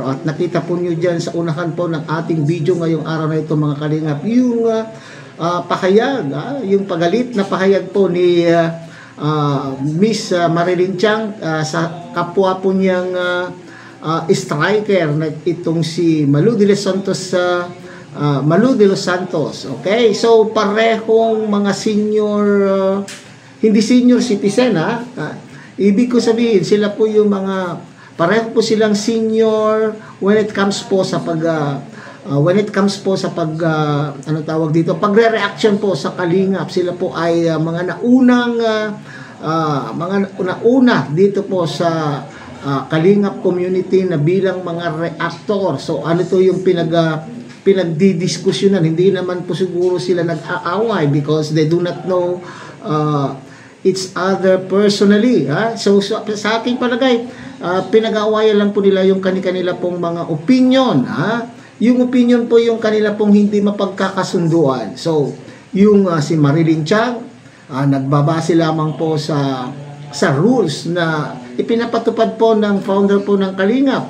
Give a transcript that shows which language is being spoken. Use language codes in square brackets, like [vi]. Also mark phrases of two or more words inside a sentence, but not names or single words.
[tl] At nakita po nyo dyan sa unahan po ng ating video ngayong araw na ito mga kalingap, yung pahayag, yung pagalit na pahayag po ni Miss Marilyn Chang sa kapwa po niyang striker na itong si Malu de los Santos. Malu de los Santos. Okay, so parehong mga senior, hindi [en] senior citizen [tl] ibig ko sabihin, sila po yung mga, pareho po silang senior [en] when it comes [tl] po sa ano tawag dito, pagre-reaction po sa kalingap. Sila po ay mga naunang, dito po sa kalingap community na bilang mga reactor. So ano to yung pinagdidiskusyonan? Hindi naman po siguro sila nag-aaway [en] because they do not know each other personally. [tl] So sa aking palagay, pinag-aawayan lang po nila yung kani-kanila pong mga opinion. Yung opinion po yung kanila pong hindi mapagkakasunduan. So yung si Marilyn Chang, nagbabase lamang po sa rules na ipinapatupad po ng founder po ng Kalingap.